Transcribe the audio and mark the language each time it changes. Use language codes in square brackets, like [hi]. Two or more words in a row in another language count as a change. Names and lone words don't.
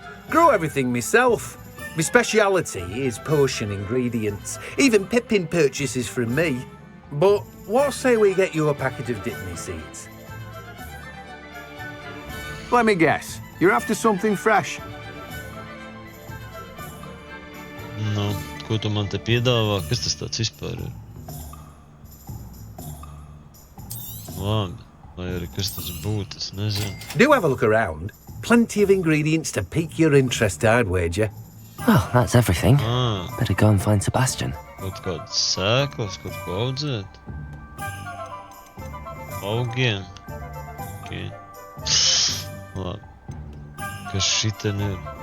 [en] Grow everything myself. My speciality is potion ingredients. Even Pippin purchases from me. But what say we get you a packet of Dittany seeds? Let me guess. You're after something fresh. [lv] Nu, ko tu man te piedāvā? Kas tas tāds vispār ir? Labi, lai arī kas tas būtu, es nezinu. [en] Do have a look around. Plenty of ingredients to pique your interest, I'd wager. Well, that's everything. Better go and find Sebastian. [lv] Kaut kādas sēklas, kaut ko audzēt. Augiem. Okay. Labi. Kas šiten ir?